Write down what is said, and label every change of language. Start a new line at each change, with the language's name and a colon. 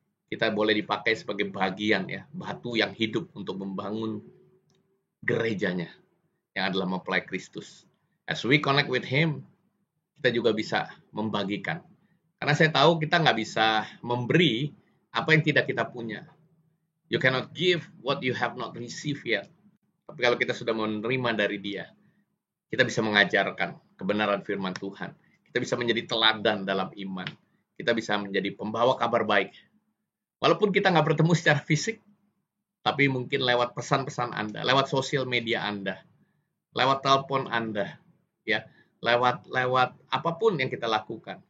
Indonesian: Kita boleh dipakai sebagai bagian, ya, batu yang hidup untuk membangun gerejanya yang adalah mempelai Kristus.
English: As we connect with Him,
Indonesian: kita juga bisa membagikan. Karena saya tahu kita nggak bisa memberi apa yang tidak kita punya.
English: You cannot give what you have not received yet.
Indonesian: Tapi kalau kita sudah menerima dari Dia, kita bisa mengajarkan kebenaran firman Tuhan. Kita bisa menjadi teladan dalam iman. Kita bisa menjadi pembawa kabar baik. Walaupun kita nggak bertemu secara fisik, tapi mungkin lewat pesan-pesan Anda, lewat sosial media Anda, lewat telepon Anda, ya, lewat apapun yang kita lakukan.